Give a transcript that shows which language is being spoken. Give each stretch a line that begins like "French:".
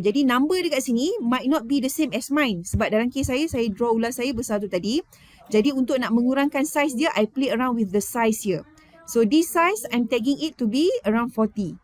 Malay: Jadi number dekat sini
English: might not be the same as mine.
Malay: Sebab dalam kes saya draw ular saya besar tu tadi. Jadi untuk nak mengurangkan size dia,
English: I play around with the size here. So this size, I'm tagging it to be around 40.